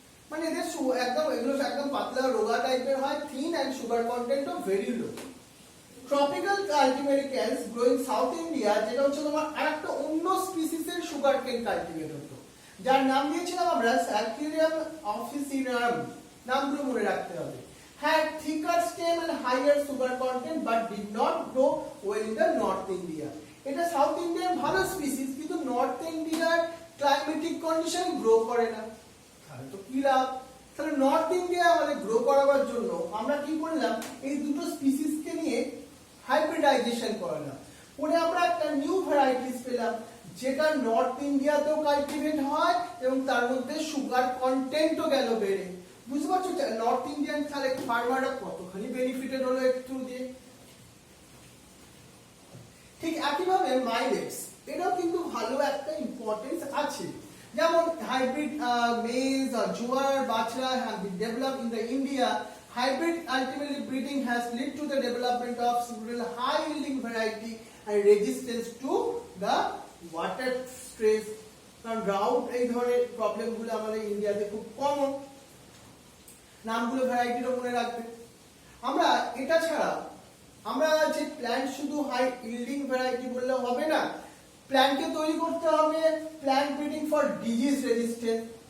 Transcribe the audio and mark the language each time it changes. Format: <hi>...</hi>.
<bn>মানে এদের এগুলো একদম পাতলা রোগা টাইপের হয়, thin and sugar content O very low. Tropical কাল্টিভেটস growing south India, যেটা হচ্ছে তোমার আরেকটা অন্য স্পিসিসের সুগার কেন কাল্টিভেট হতো, যার নাম দিয়েছিলাম আমরা Saccarium officinarum, নামগুলো মনে রাখতে হবে।</bn> <en>Had thicker stem and higher sugar content but did not grow well in the North India.</en> <bn>এটা সাউথ ইন্ডিয়ার ভালো স্পিসিস, কিন্তু নর্থ ইন্ডিয়ার ক্লাইমেটিক কন্ডিশন গ্রো করে না। তাহলে তো কি লাভ? তাহলে নর্থ ইন্ডিয়া আমাদের গ্রো করাবার জন্য আমরা কি করলাম, এই দুটো স্পিসিসকে নিয়ে হাইব্রিডাইজেশন করালাম, পরে আমরা একটা নিউ ভ্যারাইটিস পেলাম যেটা নর্থ ইন্ডিয়াতেও কাল্টিভেট হয় এবং তার মধ্যে সুগার কন্টেন্টও গেল বেড়ে। বুঝতে পারছো নর্থ ইন্ডিয়ান তাহলে ফার্মাররা কতখানি বেনিফিটেড হলো একটু দিয়ে। ঠিক একইভাবে মাইলেটস, এটাও কিন্তু ভালো একটা ইম্পর্টেন্স আছে।</bn> <en>যেমন hybrid maize or jowar bajra have been developed in the India. Hybrid ultimately breeding has led to the development of several high yielding variety and resistance to the water stress.</en> <bn>কারণ drought এই ধরনের প্রবলেমগুলো আমাদের ইন্ডিয়াতে খুব কমন। নামগুলো ভ্যারাইটিরও মনে রাখবে। আমরা এটা ছাড়া আমরা যে প্ল্যান্ট শুধু হাই ইল্ডিং ভ্যারাইটি বললে হবে না, প্ল্যান্টকে তৈরি করতে হবে plant breeding for disease resistant.</bn>